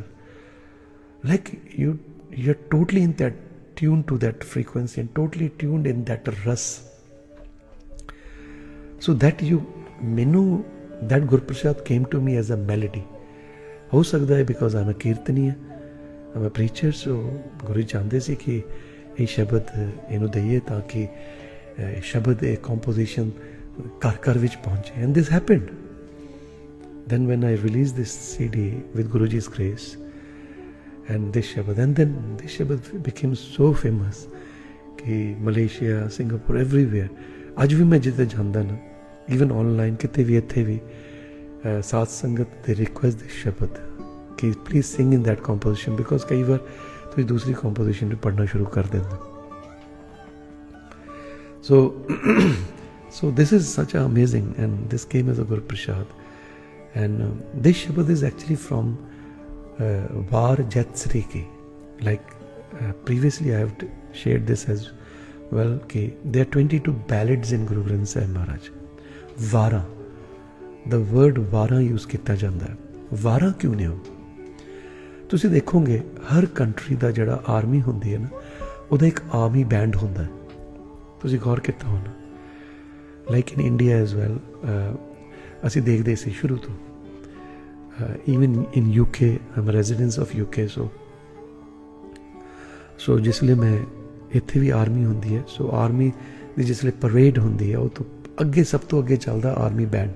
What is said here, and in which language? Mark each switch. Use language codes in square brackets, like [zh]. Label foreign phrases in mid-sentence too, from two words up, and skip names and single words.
[en] Like you're totally in that tuned to that frequency and totally tuned in that ras. So that that Guru Prasad came to me as a melody. [pa] ਹੋ ਸਕਦਾ ਹੈ [en] because I'm a kirtaniya, I'm a preacher, so [pa] ਗੁਰੂ ਚਾਹੁੰਦੇ ਸੀ ਕਿ ਇਹ ਸ਼ਬਦ ਇਹਨੂੰ ਦਈਏ ਤਾਂ ਕਿ ਸ਼ਬਦ ਇਹ composition ਘਰ ਵਿੱਚ ਪਹੁੰਚੇ. [en] And this happened. Then when I released this CD with Guruji's grace and this Shabad, and then this Shabad became so famous कि Malaysia, Singapore, everywhere. [pa] ਅੱਜ ਵੀ ਮੈਂ ਜਿੱਥੇ ਜਾਂਦਾ ਨਾ, [en] even online [pa] ਕਿਤੇ ਵੀ ਇੱਥੇ ਵੀ ਸਾਧ ਸੰਗਤ ਦੇ [en] request this Shabad [pa] कि [en] please sing in that composition, [pa] because ਕਈ ਵਾਰ ਤੁਸੀਂ ਦੂਸਰੀ composition ਵੀ ਪੜ੍ਹਨਾ ਸ਼ੁਰੂ ਕਰ ਦਿੰਦੇ. [en] So this is such amazing, and this came as a Guru Prasad. And this Shabad is actually from Var Jatsri ki. Like previously I have shared this as well, ki there are 22 ballads in Guru Granth Sahib Maharaj. Vara, the word Vara use [pa] ਕੀਤਾ ਜਾਂਦਾ ਹੈ. Vara ਕਿਉਂ ਨਹੀਂ ਹੋ? ਤੁਸੀਂ ਦੇਖੋਗੇ ਹਰ ਕੰਟਰੀ ਦਾ ਜਿਹੜਾ ਆਰਮੀ ਹੁੰਦੀ ਹੈ ਨਾ, ਉਹਦਾ ਇੱਕ ਆਰਮੀ ਬੈਂਡ ਹੁੰਦਾ ਹੈ. ਤੁਸੀਂ ਗੌਰ ਕੀਤਾ ਹੋਣਾ. [en] like in India as well [pa] ਅਸੀਂ ਦੇਖਦੇ ਸੀ ਸ਼ੁਰੂ ਤੋਂ. [en] even in UK, [pa] ਆਮ [en] residence of UK, [pa] ਸੋ ਜਿਸ ਵੇਲੇ ਮੈਂ ਇੱਥੇ ਵੀ ਆਰਮੀ ਹੁੰਦੀ ਹੈ, ਸੋ ਆਰਮੀ ਦੀ ਜਿਸ ਵੇਲੇ ਪਰੇਡ ਹੁੰਦੀ ਹੈ, ਉਹ ਤੋਂ ਅੱਗੇ ਸਭ ਤੋਂ ਅੱਗੇ ਚੱਲਦਾ ਆਰਮੀ ਬੈਂਡ.